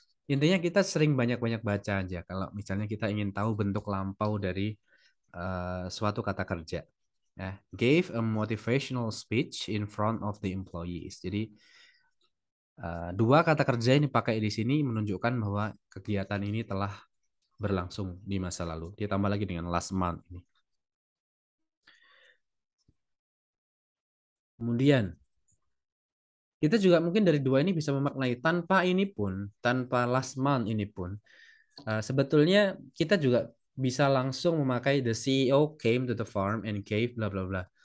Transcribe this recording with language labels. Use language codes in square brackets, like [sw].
[id] Intinya kita sering banyak-banyak baca aja kalau misalnya kita ingin tahu bentuk lampau dari suatu kata kerja. [en] Gave a motivational speech in front of the employees. [id] Jadi dua kata kerja ini pakai di sini menunjukkan bahwa kegiatan ini telah berlangsung di masa lalu. Ditambah lagi dengan last month ini. Kemudian kita juga mungkin dari dua ini bisa memaknai tanpa ini pun, tanpa last month ini pun, sebetulnya kita juga bisa langsung memakai [en] the CEO came to the farm and gave bla bla [id] bla.